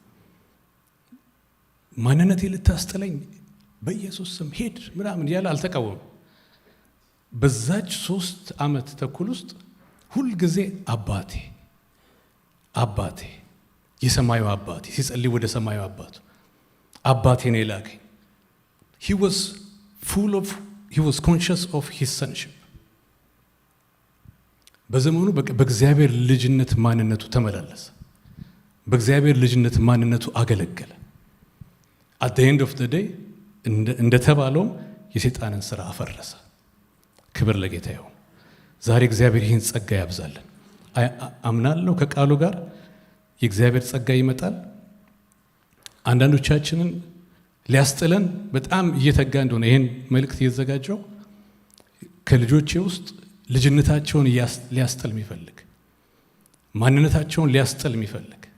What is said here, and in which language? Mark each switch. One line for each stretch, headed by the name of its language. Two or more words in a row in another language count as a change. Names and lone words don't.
Amharic: ማንነቴ ልታስጥለኝ በኢየሱስ ስም ሄድ ምናምን ያለ አልተቃወመም። በዛች 3 ዓመት ተኩል ውስጥ ሁልጊዜ አባቴ አባቴ የሰማዩ አባቴ ሲጸልይ ወደ ሰማዩ አባቱ አባቴ ነው የላከኝ።
English: he was conscious of his sonship።
Amharic: በዘመኑ በእግዚአብሔር ልጅነት ማንነቱ ተመላለሰ። በእግዚአብሔር ልጅነት ማንነቱ አገለገለ።
English: at the end of the day
Amharic: እንደተባለው የሰይጣንን ስራ አፈረሰ። ክብር ለጌታ ይሁን። ዛሬ እግዚአብሔር ይህን ጸጋ ያብዛልን። አምናለሁ ከቃሉ ጋር የእግዚአብሔር ጸጋ ይመጣል። አንዳንዶቻችንን ሊያስጥለን በጣም እየተጋ እንደሆነ ይህን መልእክት እየተዘጋጀው ከልጆቼ ውስጥ ልጅነታቸውን ሊያስጥል የሚፈልግ ማንነታቸውን ሊያስጥል የሚፈልግ